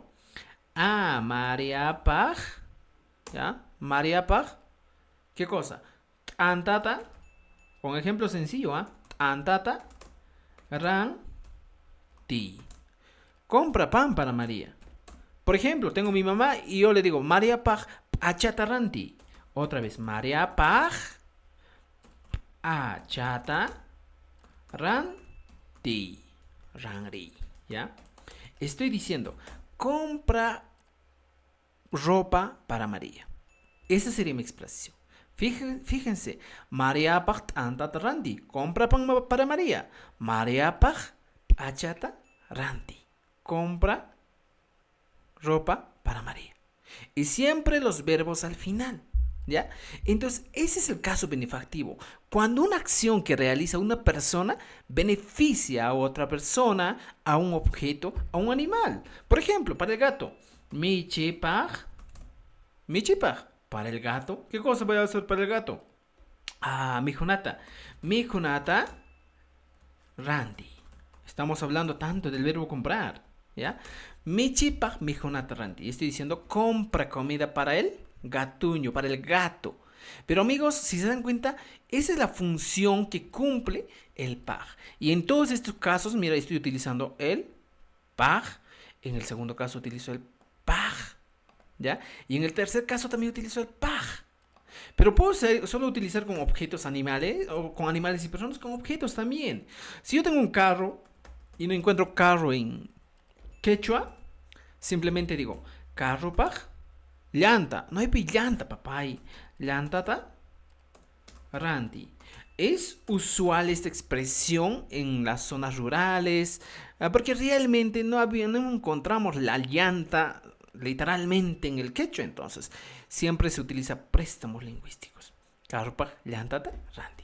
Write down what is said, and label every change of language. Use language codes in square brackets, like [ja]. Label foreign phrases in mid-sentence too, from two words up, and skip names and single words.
[es] María Pag, ¿ya? María Pag, ¿qué cosa? Antata, con ejemplo sencillo, Antata, ran, ti. Compra pan para María. Por ejemplo, tengo mi mamá y yo le digo, María Pag, [qu] achata ranti. [es] Otra vez, [qu] María Pag, achata ranti. Rangri, [es] ¿ya? Estoy diciendo, compra ropa para María. Esa sería mi expresión. Fíjense, María Pag [qu] antata randi, [es] compra pan para María. María Pag [qu] achata randi, [es] compra ropa para María. Y siempre los verbos al final. ¿Ya? Entonces, ese es el caso benefactivo. Cuando una acción que realiza una persona beneficia a otra persona, a un objeto, a un animal. Por ejemplo, para el gato, [qu] michipaj, michipaj. [es] Para el gato, ¿qué cosa voy a hacer para el gato? [qu] Mijunata. Mijunata, randi. [es] Estamos hablando tanto del verbo comprar. ¿Ya? [qu] Michipaj, mijunata, randi. [es] Estoy diciendo compra comida para él gatuño, para el gato. Pero amigos, si se dan cuenta, esa es la función que cumple el pag. Y en todos estos casos, mira, estoy utilizando el pag. En el segundo caso utilizo el pag, ¿ya? Y en el tercer caso también utilizo el pag. Pero puedo solo utilizar con objetos animales, o con animales y personas, con objetos también. Si yo tengo un carro y no encuentro carro en quechua, simplemente digo carro pag. Llanta, no hay llanta, papá. [qu] Llantata, ranti. [es] Es usual esta expresión en las zonas rurales, porque realmente no encontramos la llanta literalmente en el quechua. Entonces, siempre se utiliza préstamos lingüísticos. [qu] Carro, paj, llantata, randi.